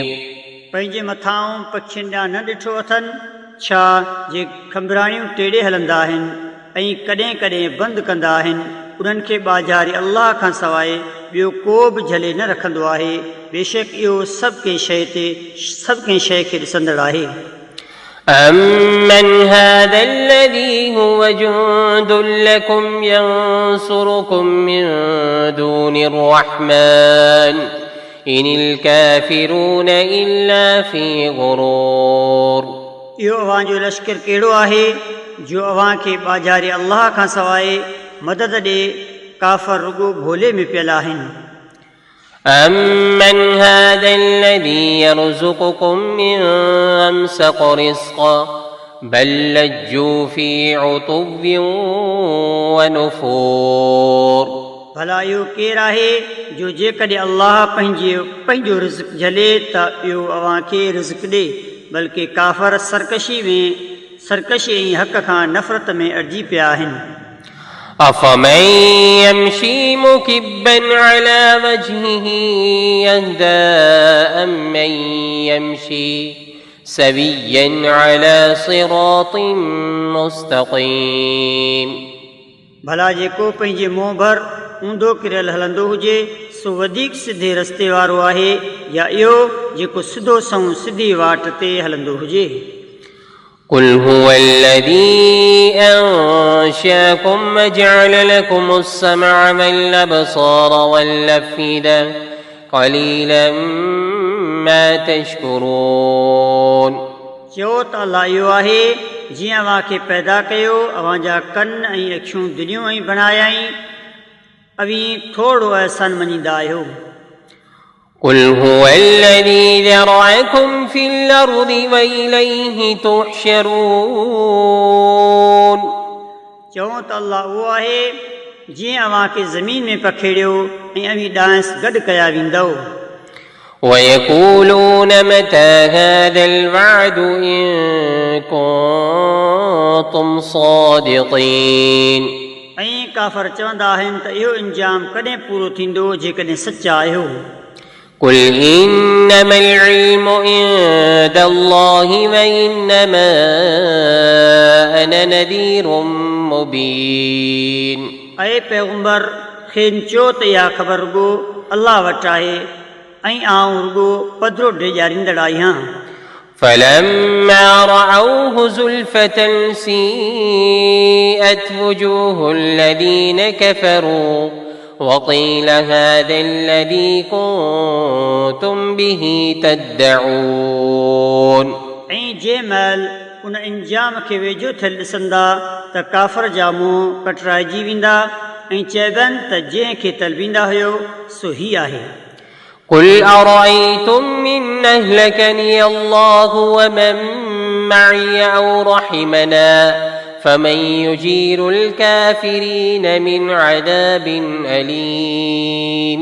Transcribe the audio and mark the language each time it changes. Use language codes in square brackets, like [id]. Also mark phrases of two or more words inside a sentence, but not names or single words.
[sd] पंहिंजे मथां पखियुनि ॾांहुं न ॾिठो अथनि छा जे खंबराणियूं टेड़े हलंदा आहिनि ऐं कॾहिं कॾहिं बंदि कंदा आहिनि उन्हनि खे ॿाझारे अल्लाह खां सवाइ ॿियो को बि झले न रखंदो आहे। बेशक इहो सभु कंहिं शइ खे ॾिसंदड़ आहे। [ar] أمن هذا الذي هو جند لكم ينصركم من دون الرحمن إن الكافرون إلا في غرور [sd] इहो अव्हां जो लश्कर कहिड़ो आहे जो अव्हां खे ॿाझारे अल्लाह खां सवाइ मदद ॾे काफ़र रुॻो भोले में पियल आहिनि। [ar] أمن هذا الذي يرزقكم من أمسك رزقا بل لجوا في عتو ونفور [sd] भला इहो केरु आहे जो जेकॾहिं अल्लाह पंहिंजो रिज़्क़ झले त ॿियो अव्हां खे रिज़्क़ ॾे बल्कि काफ़र सरकशी ऐं हक़ खां नफ़रत में अड़िजी पिया आहिनि। [ar] أفمن يمشي مكبا على وجهه يهدى أمن يمشي سويا على صراط مستقيم [sd] भला जेको पंहिंजे मुंहुं भर ऊंधो किरियल हलंदो हुजे सो वधीक सिधे रस्ते वारो आहे या इहो जेको सिधो सऊं सिधी वाट ते हलंदो हुजे। [ar] قل هو الذي أنشأكم وجعل لكم السمع والأبصار والأفئدة قليلا ما تشكرون [sd] चयो त अल्लाह इहो आहे जीअं अव्हां खे पैदा कयो अव्हां जा कन ऐं अखियूं दिलियूं ऐं बणायाई अवी थोरो अहसान मञींदा आहियो। [ar] قل هو الذي ذرأكم في الأرض وإليه تحشرون [sd] चऊं त अल्लाह उहो आहे जीअं अव्हां खे ज़मीन में पखेड़ियो ऐं अवी ॾांस गॾु कया वेंदव [ar] ويقولون متى هذا الوعد إن كنتم صادقين [sd] ऐं काफ़र चवंदा आहिनि त इहो इंजाम कॾहिं पूरो थींदो जेकॾहिं सचा आहियो [ar] قل إنما العلم عند الله وإنما أنا نذير مبين [sd] ऐं पैगंबर खेनि चयो त इहा ख़बर रुॻो अल्लाह वटि आहे ऐं आउं रुॻो पधिरो ॾेजारींदड़ आहियां [ar] فلما رأوه زلفة سيئت وجوه الذين كفروا وقيل هذا الذي كنتم به تدعون [sd] ऐं जंहिं महिल उन इंजाम खे वेझो थियल ॾिसंदा त काफ़र जा मुंहुं कटराइजी वेंदा ऐं चइबनि त जंहिंखे तलबींदा हुयो सो ही आहे [ar] قل أرأيتم إن أهلكني الله ومن معي أو رحمنا فمن يجير الكافرين من عذاب أليم